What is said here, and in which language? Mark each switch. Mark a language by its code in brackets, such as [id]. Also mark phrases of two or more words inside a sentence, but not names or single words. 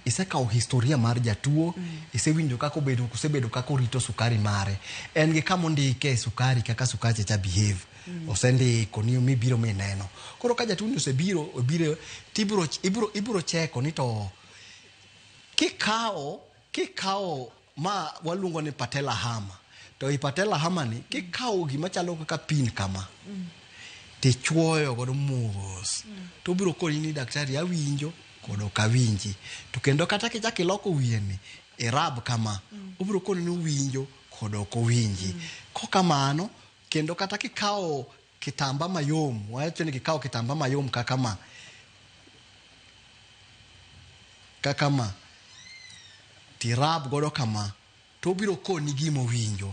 [luo] Isekawo historia mar jatuo, isewinjo kaka osebedo kaka orito sukari mare. En gi kama ondike sukari kaka sukari cha behave. Osendiko ni mibiro mineno. Koro ka jatuo osebiro ibiro cheko ni to kikawo ma waluongo ni [en] patella hammer. [luo] To i [en] patella hammer [luo] ni kikawo gima chalo kaka pin kama. Tichwoyo godo mos. To biro koni ni daktari awinjo kod ok awinji. To kendo kata kichak iloko wiye ni irab kama. Obiro koni ni winjo kod ok owinji. Kokamano kendo kata kikawo kitamba mayom, wacho ni kikawo kitamba mayom kaka ma tirab godo kama to biro koni gimo winjo.